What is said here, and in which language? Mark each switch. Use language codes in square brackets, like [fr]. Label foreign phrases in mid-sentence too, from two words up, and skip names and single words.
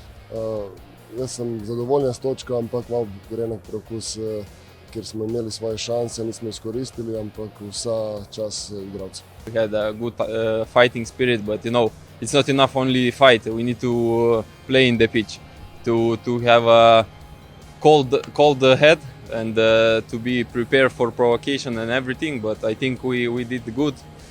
[sl] Jaz sem zadovoljen s točko, ampak malo grenek preokus, ker smo imeli svoje šanse, nismo izkoristili, ampak vsa čas igralcev. [en] We had a good fighting spirit, but it's not enough only fight. We need to play in the pitch, to have a cold head and to be prepared for provocation and everything. But I think we did good.